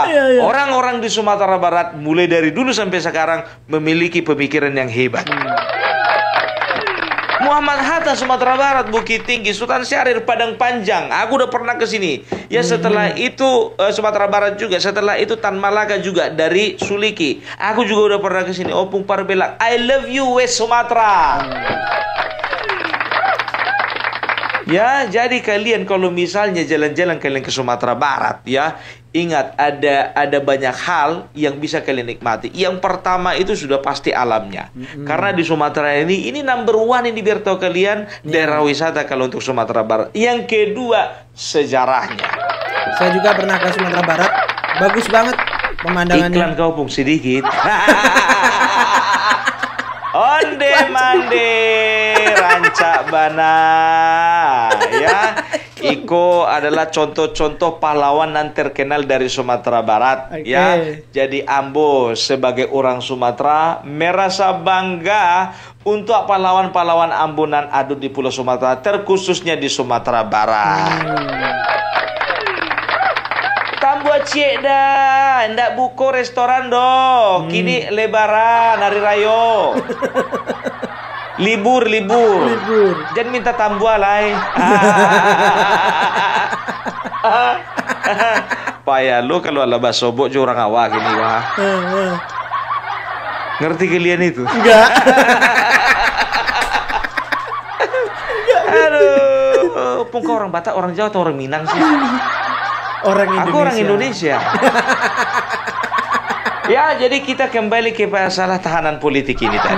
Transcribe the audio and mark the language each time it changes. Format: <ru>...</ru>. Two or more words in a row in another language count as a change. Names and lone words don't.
<id>Orang-orang di Sumatera Barat mulai dari dulu sampai sekarang memiliki pemikiran yang hebat. Muhammad Hatta Sumatera Barat, Bukit Tinggi, Sultan Syahrir Padang Panjang. Aku udah pernah ke sini. Ya, setelah itu Sumatera Barat juga. Setelah itu Tan Malaka juga dari Suliki. Aku juga udah pernah ke sini. Opung Parbelak.</id> <en>I love you West Sumatera.</en> <id>Ya, jadi kalian kalau misalnya jalan-jalan kalian ke Sumatera Barat ya, ingat ada banyak hal yang bisa kalian nikmati. Yang pertama itu sudah pasti alamnya. Karena di Sumatera ini</id> <en>number one</en> <id>ini biar tahu kalian daerah wisata kalau untuk Sumatera Barat. Yang kedua, sejarahnya. Saya juga pernah ke Sumatera Barat. Bagus banget pemandangannya. Iklan kau pun sedikit.</id> <min>Onde mande rancak bana ya.</min> <id>Iko adalah contoh-contoh pahlawan yang terkenal dari Sumatera Barat ya. Jadi Ambo sebagai orang Sumatera merasa bangga untuk pahlawan-pahlawan Ambunan Adu di Pulau Sumatera, terkhususnya di Sumatera Barat.</id> <min>Tambua cik dah, ndak buko restoran dong. Kini lebaran, hari rayo. Libur. Jangan minta tambua lah. Payah lu kalau ala basobok jo orang awak gini wah.</min> <id>Ngerti kalian itu? Enggak. Aduh, pun kau orang Batak, orang Jawa atau orang Minang sih? Aku orang Indonesia. Ya, jadi kita kembali ke masalah tahanan politik ini tadi.</id>